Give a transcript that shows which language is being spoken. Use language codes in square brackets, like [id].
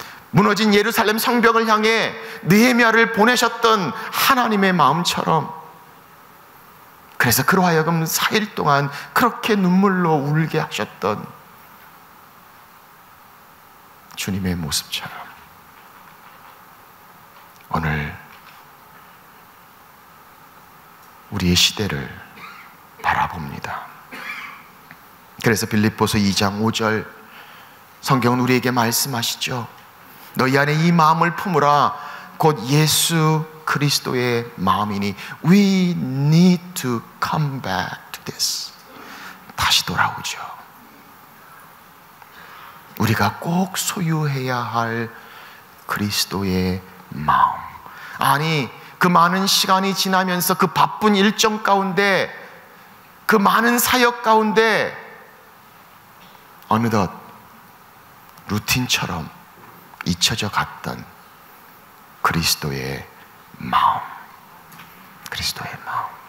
[ko] 무너진 예루살렘 성벽을 향해 느헤미야를 보내셨던 하나님의 마음처럼, 그래서 그로 하여금 4일 동안 그렇게 눈물로 울게 하셨던 주님의 모습처럼 오늘 우리의 시대를 바라봅니다. 그래서 빌립보서 2장 5절 성경은 우리에게 말씀하시죠. 너희 안에 이 마음을 품으라. 곧 예수 그리스도의 마음이니. [en] We need to come back to this. [ko] 다시 돌아오죠. 우리가 꼭 소유해야 할 그리스도의 마음. 아니, 그 많은 시간이 지나면서 그 바쁜 일정 가운데, 그 많은 사역 가운데 어느덧 루틴처럼 잊혀져 갔던 그리스도의 마음. 그리스도의 마음.